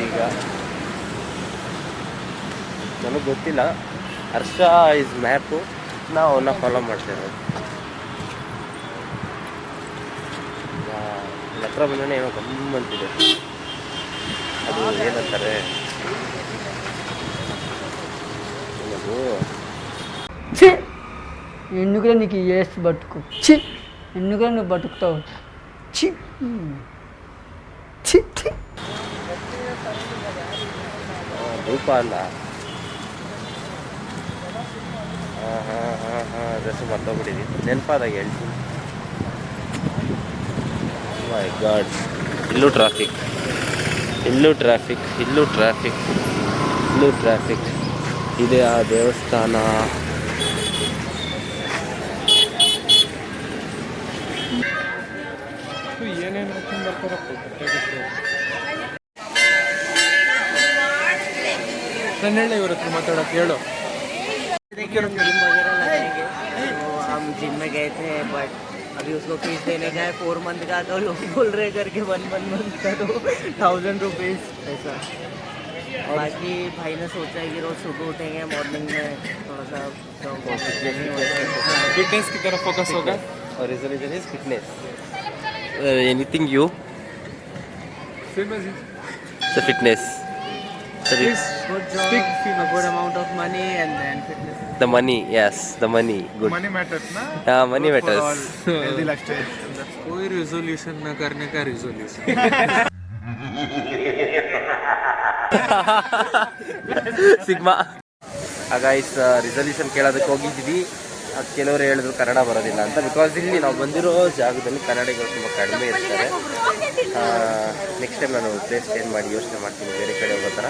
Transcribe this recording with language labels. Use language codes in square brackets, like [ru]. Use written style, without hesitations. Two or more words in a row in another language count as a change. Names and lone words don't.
[kn] ಈಗ ನನಗೆ ಗೊತ್ತಿಲ್ಲ, ಹರ್ಷ ಇಸ್ ಮ್ಯಾಪು, ನಾವು ಅವನ್ನ ಫಾಲೋ ಮಾಡ್ತೇವೆ. ಹತ್ರ ಬಂದ್ರೆ ಏನೋ ಗಮ್ಮಂತಿದೆ. ಅದು ಏನಂತಾರೆ, [te] ఎందుకురా నీకు ఏసి బతుకు చి ఎందుకురా నువ్వు బతుకుతావు చి చి చి [kn] ಧೂಪ ಅಲ್ಲ. ಅದಷ್ಟು ಮರ್ತೋಗ್ಬಿಟ್ಟಿದ್ವಿ, ನೆನಪಾದಾಗ ಹೇಳ್ತೀನಿ. [en] My god, [kn] ಇಲ್ಲೂ ಟ್ರಾಫಿಕ್, ಇಲ್ಲೂ ಟ್ರಾಫಿಕ್, ಇಲ್ಲೂ ಟ್ರಾಫಿಕ್, ಇಲ್ಲೂ ಟ್ರಾಫಿಕ್ ಇದೆ. ಆ ದೇವಸ್ಥಾನ ಏನೇನು ನನ್ನ ಹೇಳಿ, ಇವ್ರ ಹತ್ರ ಮಾತಾಡೋಕೆ ಹೇಳು. [hi] हम जिम में गए थे, बट अभी उसको फीस देने गए 4 मंथ का, तो लोग बोल रहे करके 1 मंथ का तो 1000 रुपीज़ ऐसा. बाकी भाई ने सोचा है कि रोज सुबह उठेंगे, मॉर्निंग में थोड़ा सा फिटनेस की तरफ फोकस होगा. [en] और resolution is fitness. Anything you? So fitness. good job, a good amount of money and then fitness. The money, yes, the money, good. money matters ना. Money matters. Healthy lifestyle. [hi] कोई रिजोल्यूशन न करने का रिजोल्यूशन. [kn] ಸಿಗ್ಮಾ. ಗೈಸ್, ರಿಸಲ್ಯೂಷನ್ ಕೇಳೋದಕ್ಕೆ ಹೋಗಿದ್ವಿ. ಕೆಲವರು ಹೇಳಿದ್ರು ಕನ್ನಡ ಬರೋದಿಲ್ಲ ಅಂತ. ಬಿಕಾಸ್ ಇಲ್ಲಿ ನಾವು ಬಂದಿರೋ ಜಾಗದಲ್ಲಿ ಕನ್ನಡಿಗರು ತುಂಬ ಕಡಿಮೆ ಇರ್ತಾರೆ. ನೆಕ್ಸ್ಟ್ ಟೈಮ್ ನಾನು ಪ್ಲೇಸ್ ಚೇಂಜ್ ಮಾಡಿ ಯೋಚನೆ ಮಾಡ್ತೀನಿ, ಬೇರೆ ಕಡೆ ಹೋಗೋ ಥರ.